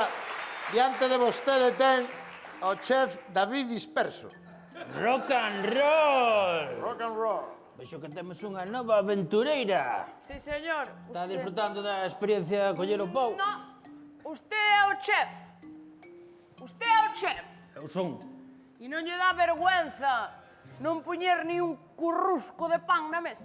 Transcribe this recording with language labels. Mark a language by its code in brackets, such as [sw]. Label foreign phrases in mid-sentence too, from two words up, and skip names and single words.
[gl] Diante de vostede ten o chef David Disperso. [en] Rock and roll! Rock and roll. [gl] Vexo que temos unha nova aventureira. [es] Sí, señor. [gl] Está disfrutando da experiencia de coller o pau. No, usted é o chef. Usted é o chef. Eu son. E non lle dá vergüenza non poñer ni un currusco de pan na mesa.